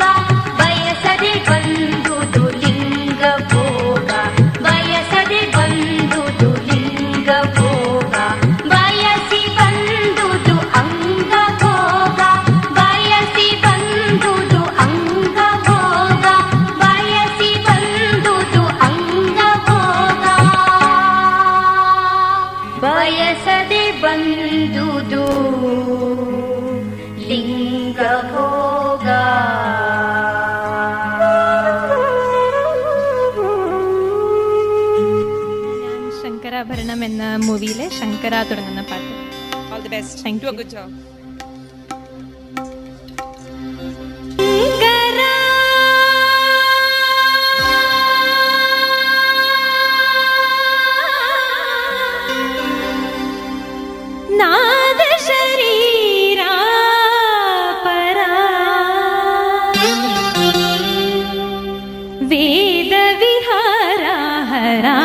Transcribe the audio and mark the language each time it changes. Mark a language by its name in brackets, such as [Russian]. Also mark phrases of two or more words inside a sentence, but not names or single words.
[Kannada] ಬಯಸದೆ ಬಂದುದು ಲಿಂಗಭೋಗ ಬಯಸದೆ ಬಂದುದು ಲಿಂಗಭೋಗ ಬಯಸಿ ಬಂದುದು ಅಂಗಭೋಗ ಬಯಸಿ ಬಂದುದು ಅಂಗಭೋಗ ಬಯಸಿ ಬಂದುದು ಅಂಗಭೋಗ ಬಯಸದೆ ಬಂದುದು ലിംഗഭോഗ [Malayalam] ഞാൻ ശങ്കരാഭരണം എന്ന മൂവിയിലെ ശങ്കര തുടങ്ങുന്ന പാട്ട്. [English] All the best. Thank Do a you. good job. [Sanskrit] नाद शरीर पर वेद विहार हर